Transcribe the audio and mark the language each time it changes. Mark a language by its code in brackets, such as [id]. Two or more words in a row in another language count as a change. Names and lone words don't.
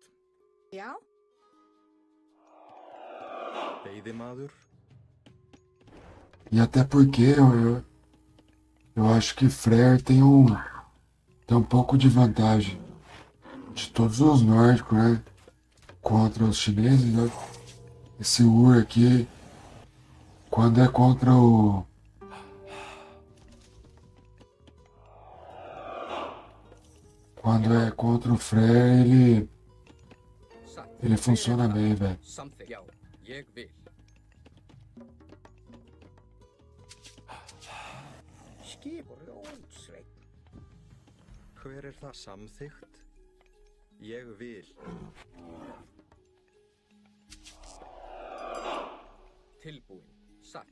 [is] Já, Veiðimaður. [pt] E até porque eu acho que Freyr tem um pouco de vantagem de todos os nórdicos, né? Contra os chineses, né? Esse Ur aqui, quando é contra o... Quando é contra o Freyr, [is] Satt. [pt] ele funciona [is] Fyrir [pt] bem, [is] þar. [pt] velho. [is] Samþykkt. Já, ég vil. Skip og ljótsveit. Hver er það samþykkt? Ég vil. Tilbúin. Satt.